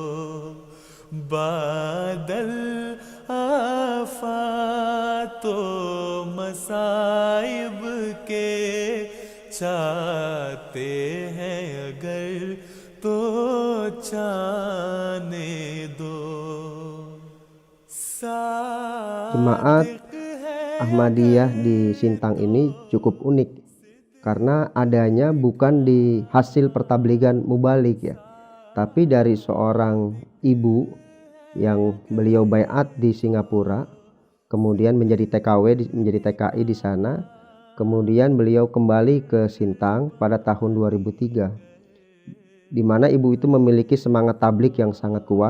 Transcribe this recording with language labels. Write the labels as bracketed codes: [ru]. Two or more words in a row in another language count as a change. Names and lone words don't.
[hi] बादल आफातों मसाइब के छाते हैं अगर तो छाने दो। [id] Jemaat Ahmadiyah di Sintang ini cukup unik karena adanya bukan di hasil pertabligan mubalik ya, tapi dari seorang ibu yang beliau baiat di Singapura, kemudian menjadi TKW, menjadi TKI di sana, kemudian beliau kembali ke Sintang pada tahun 2003, di mana ibu itu memiliki semangat tablik yang sangat kuat.